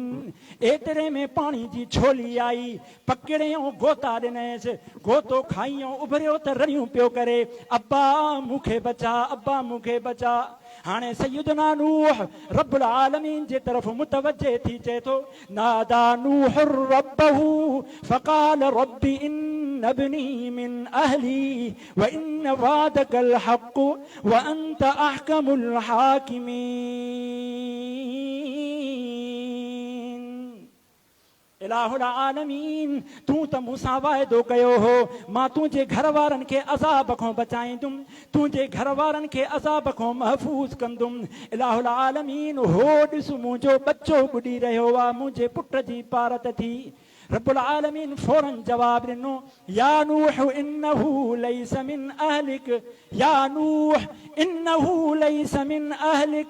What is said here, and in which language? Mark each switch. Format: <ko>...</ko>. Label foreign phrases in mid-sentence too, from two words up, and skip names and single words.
<sd>एतिरे में पाणी जी छोली आई, पकिड़ियो गोता ॾिनईसि, गोतो खाइयो, उभरियो त रड़ियूं पियो करे, अब्बा मूंखे बचा, अब्बा मूंखे बचा। हाणे सैयदना नूह रब्बुल आलमीन जे तरफ़ मुतवज्जे थी चए थो,</sd> <ar>نادى نوح ربه فقال رب إن ابني من أهلي وإن وعدك الحق وأنت أحكم الحاكمين.</ar> <sd>इलाहुल आलमीन, तूं त मूंसां वाइदो कयो हो, मां तुंहिंजे घर वारनि खे अज़ाब खां बचाईंदुमि, तुंहिंजे घर वारनि खे अज़ाब खां महफ़ूज़ कंदुमि। इलाहुल आलमीन, हो ॾिस मुंहिंजो बच्चो ॿुॾी रहियो आहे, मुंहिंजे पुट जी पारत थी। रब्बुल आलमीन फौरन जवाब ॾिनो,</sd> <ar>يا نوح إنه ليس من أهلك, يا نوح إنه ليس من أهلك.</ar>